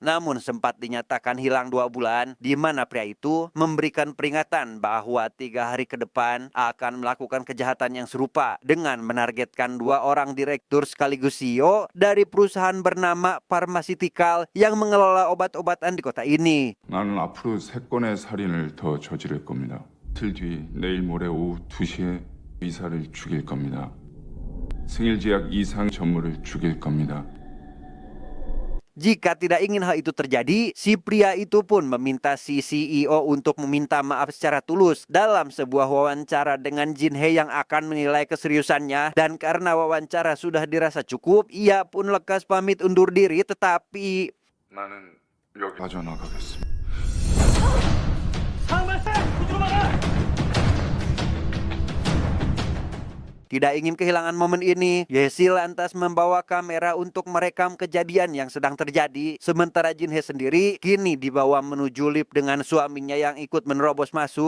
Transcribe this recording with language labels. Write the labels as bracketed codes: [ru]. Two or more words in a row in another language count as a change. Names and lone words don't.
[id] Namun sempat dinyatakan hilang 2 bulan, di mana pria itu memberikan peringatan bahwa 3 hari ke depan akan melakukan kejahatan yang serupa dengan menargetkan 2 orang direktur sekaligus CEO dari perusahaan bernama Pharmaceutical yang mengelola obat-obatan di kota ini. [ko] 나는 앞으로 3건의 살인을 더 저지를 겁니다. 이틀 뒤 내일 모레 오후 2시에 의사를 죽일 겁니다. 생일제약 이상 전무를 죽일 겁니다. [id] Jika tidak ingin hal itu terjadi, si pria itu pun meminta si CEO untuk meminta maaf secara tulus dalam sebuah wawancara dengan Jin Hee yang akan menilai keseriusannya. Dan karena wawancara sudah dirasa cukup, ia pun lekas pamit undur diri, tetapi [ko] 나는 여기 빠져나가겠습니다. [id] tidak ingin kehilangan momen ini, Yesi lantas membawa kamera untuk merekam kejadian yang sedang terjadi. Sementara Jin Hee sendiri kini dibawa menuju lift dengan suaminya yang ikut menerobos masuk.